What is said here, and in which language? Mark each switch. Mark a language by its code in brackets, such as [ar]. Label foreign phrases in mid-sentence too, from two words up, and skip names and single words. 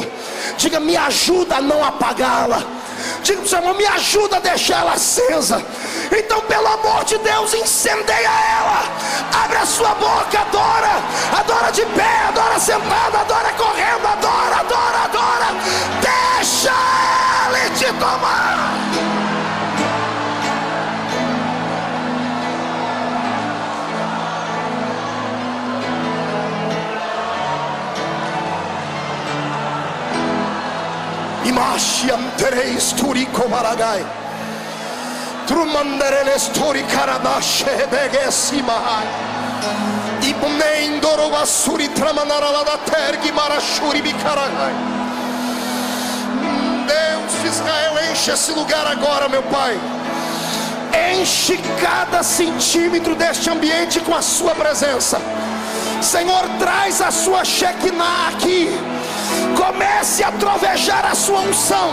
[pt] Diga: me ajuda a não apagá-la. Diga para o seu irmão: me ajuda a deixar ela acesa. Então, pelo amor de Deus, incendeia ela. Abre a sua boca, adora. Adora de pé, adora sentado, adora correndo, adora, adora, adora. Deixa ele te tomar. Imashiam tereis turiko maragai. Trumandereles turi karabashe begesimahai. Ibnendoro vasuri tramanarala da tergi marashuri bikaragai. Deus de Israel, enche esse lugar agora, meu Pai. Enche cada centímetro deste ambiente com a sua presença. Senhor, traz a sua Shekinah aqui. Comece a trovejar a sua unção.